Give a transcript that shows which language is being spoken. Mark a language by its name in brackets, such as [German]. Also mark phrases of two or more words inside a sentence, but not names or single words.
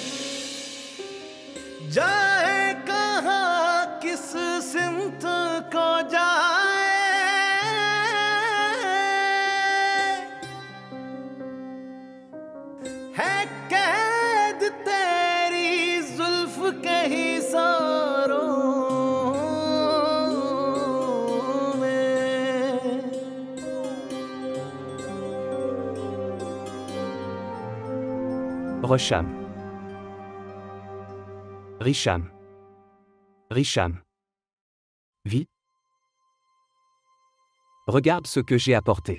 [Hindi] जाए कहाँ किस सिमत को जाए है कैद तेरी जुल्फ के ही सारों में [French] Rosham. Risham. Risham. Vie. Regarde ce que j'ai apporté.